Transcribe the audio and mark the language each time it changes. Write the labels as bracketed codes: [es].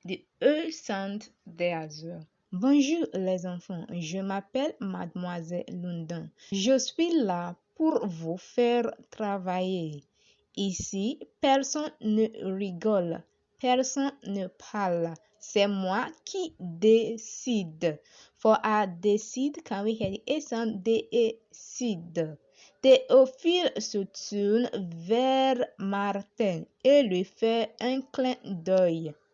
[en] The E sound there as well. [fr] Bonjour les enfants, je m'appelle Mademoiselle London. Je suis là pour vous faire travailler. Ici, personne ne rigole, personne ne parle. C'est moi qui décide. [en] For I decide, can we hear the A sound? Décide. [fr] Théophile se tourne vers Martin et lui fait un clin d'œil.